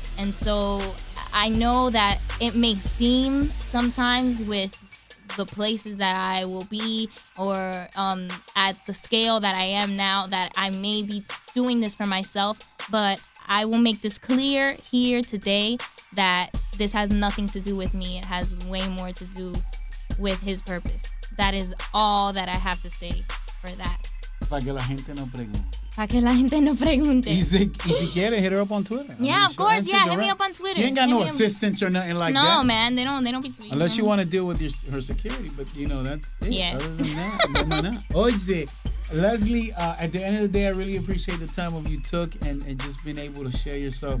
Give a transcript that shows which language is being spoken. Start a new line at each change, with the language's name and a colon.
English: And so I know that it may seem sometimes with the places that I will be, or at the scale that I am now, that I may be doing this for myself, but I will make this clear here today that this has nothing to do with me. It has way more to do with his purpose. That is all that I have to say for that.
Spanish: Para que la gente no pregunte. Para que la gente no pregunte. Y si quiere,
English: hit her up on Twitter. Yeah, of course. Yeah, hit me up on Twitter. You ain't got no assistants or nothing like that. No, man. They don't be tweeting. Unless you want to deal with her security, but you know, that's it. Yeah. Other than that, no. Oye, Leslie, at the end of the day, I really appreciate the time of you took and just being able to share yourself.